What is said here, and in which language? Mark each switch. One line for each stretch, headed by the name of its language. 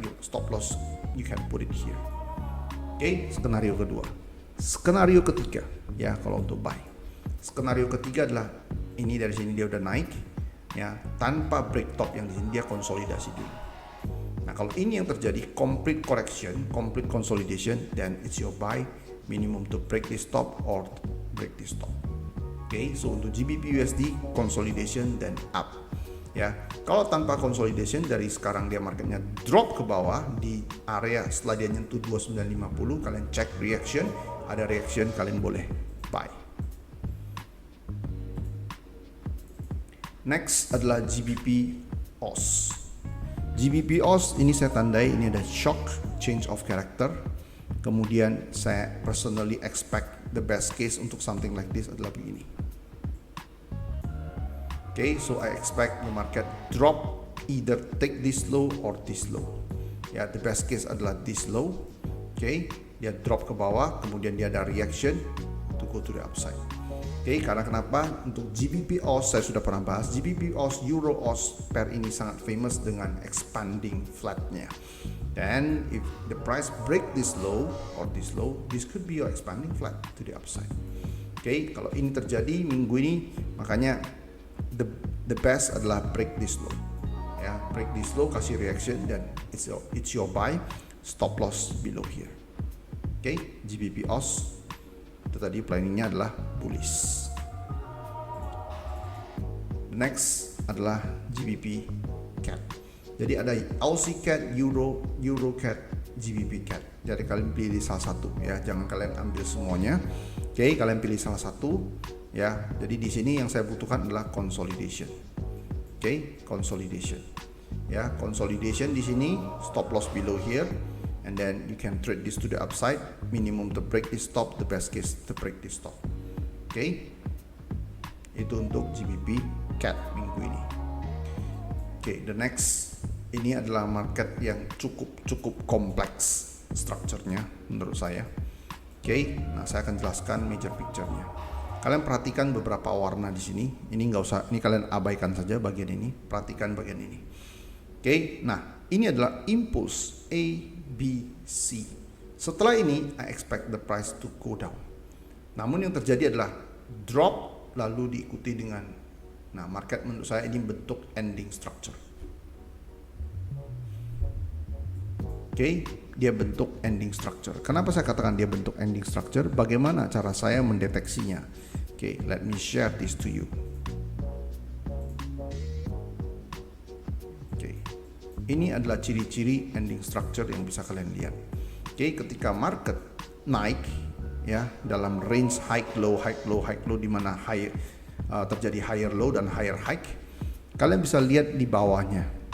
English: Your stop loss you can put it here.
Indonesian: Oke, skenario kedua. Skenario ketiga, ya kalau untuk buy. Skenario ketiga adalah ini dari sini dia udah naik, ya tanpa break top yang di sini dia konsolidasi dulu. Nah, kalau ini yang terjadi
English: complete correction, complete consolidation, then it's your buy minimum to break this top or break this top.
Indonesian: Oke, so untuk GBP USD consolidation dan up. Ya, kalau tanpa consolidation dari sekarang dia marketnya drop ke bawah di area setelah dia nyentuh 2950, kalian cek reaction, ada reaction kalian boleh buy. Next adalah GBP AUD. GBP AUD ini saya tandai ini ada shock change of character. Kemudian saya
English: personally expect the best case untuk something like this
Indonesian: adalah begini.
English: Okay, so I expect the market drop, either take this low or this low. Ya, the best case adalah this low. Okay,
Indonesian: dia drop ke bawah, kemudian dia ada
English: reaction to go to the upside. Okay,
Indonesian: karena kenapa? Untuk GBP AUD saya sudah pernah bahas, GBP AUD, Euro AUD pair ini sangat famous dengan expanding flatnya.
English: Dan if the price break this low or this low, this could be your expanding flat to the upside.
Indonesian: Okay, kalau ini terjadi minggu ini, makanya the best adalah break this low.
English: Ya, break this low,
Indonesian: kasih reaction, dan
English: it's your buy, stop loss below here.
Indonesian: Okay, GBP AUD itu tadi planningnya adalah bullish. Next adalah GBP CAD. Jadi ada Aussie CAD, Euro CAD, GBP CAD. Jadi kalian pilih salah satu ya, jangan kalian ambil semuanya. Oke, kalian pilih salah satu ya. Jadi di sini yang saya butuhkan adalah consolidation.
English: Oke, consolidation.
Indonesian: Ya, consolidation di sini,
English: stop loss below here, and then you can trade this to the upside, minimum to break this top, the best case to break this top.
Indonesian: Oke, itu untuk GBP CAD minggu ini. Oke, the next ini adalah market yang cukup kompleks strukturnya menurut saya. Oke, nah saya akan jelaskan major picture-nya. Kalian perhatikan beberapa warna di sini. Ini nggak usah, ini kalian abaikan saja bagian ini. Perhatikan bagian ini. Oke, nah ini adalah impulse A, B, C. Setelah ini,
English: I expect the price to go down.
Indonesian: Namun yang terjadi adalah drop lalu diikuti dengan, nah market menurut saya ini bentuk ending structure. Oke, dia bentuk ending structure. Kenapa saya katakan dia bentuk ending structure? Bagaimana cara saya mendeteksinya?
English: Oke, let me share this to you.
Indonesian: Oke, ini adalah ciri-ciri ending structure yang bisa kalian lihat. Oke, ketika market naik ya dalam range high low di mana terjadi higher low dan higher high, kalian bisa lihat di bawahnya.